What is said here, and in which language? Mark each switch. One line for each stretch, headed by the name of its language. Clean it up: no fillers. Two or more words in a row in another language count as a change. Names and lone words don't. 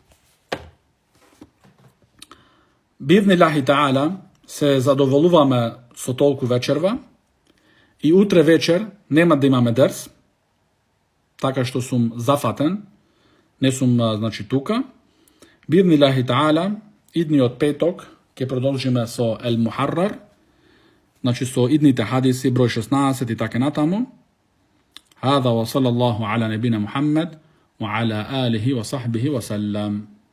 Arabic: بإذن الله تعالى
Macedonian: се задоволуваме со толку вечерва и утре вечер нема да имаме дерс, така што сум зафатен, не сум, значи, тука.
Arabic: بإذن الله تعالى,
Macedonian: идниот петок ќе продолжиме со Ел Мухаррар, значи со идните хадиси, број 16 и така натаму.
Arabic: هذا وصلى الله على نبينا محمد وعلى آله وصحبه وسلم.